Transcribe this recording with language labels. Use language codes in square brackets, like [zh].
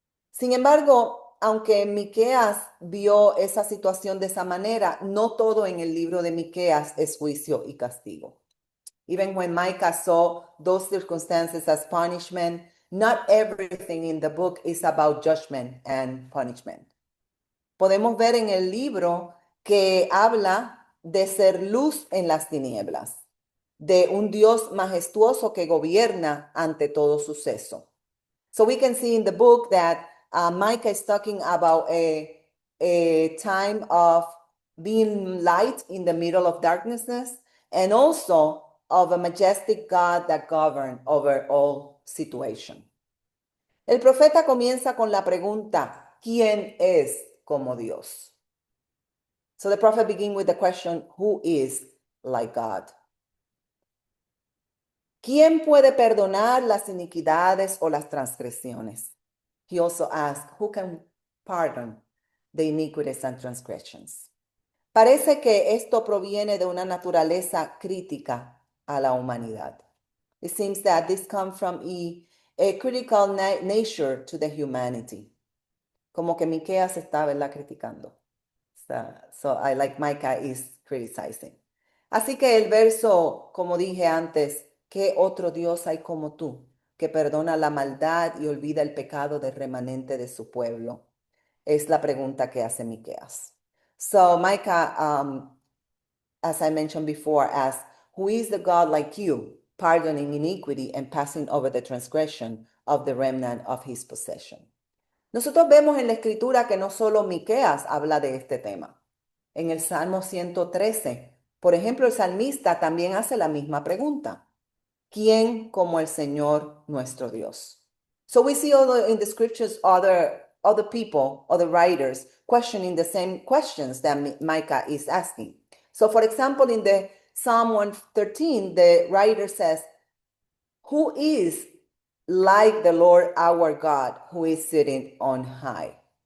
[es] Sin embargo, aunque Miqueas vio esa situación de esa manera, no todo en el libro de Miqueas es juicio y castigo. [en] Even when Micah saw those circumstances as punishment, not everything in the book is about judgment and punishment. [es] Podemos ver en el libro que habla de ser luz en las tinieblas, de un Dios majestuoso que gobierna ante todo suceso. [en] So we can see in the book that Micah is talking about a time of being light in the middle of darkness and also of a majestic God that governs over all situation. [es] El profeta comienza con la pregunta, ¿quién es como Dios? [en] So the prophet begins with the question, who is like God? [es] ¿Quién puede perdonar las iniquidades o las transgresiones? [en] He also asks, who can pardon the iniquities and transgressions? [es] Parece que esto proviene de una naturaleza crítica a la humanidad. [en] It seems that this comes from a critical nature to the humanity. [es] Como que Miqueas está, ¿verdad?, criticando. [en] So I like Micah is criticizing. [es] Así que el verso, como dije antes, ¿qué otro Dios hay como tú, que perdona la maldad y olvida el pecado del remanente de su pueblo? Es la pregunta que hace Miqueas. [en] So Micah, as I mentioned before, asks, who is the God like you, pardoning iniquity and passing over the transgression of the remnant of his possession? [es] Nosotros vemos en la escritura que no solo Miqueas habla de este tema. En el Salmo 113, por ejemplo, el salmista también hace la misma pregunta. ¿Quién como el Señor nuestro Dios? [en] So we see in the scriptures other people, other writers questioning the same questions that Micah is asking. So for example, in the Psalm 113, the writer says, who is like the Lord our God, who is sitting on high?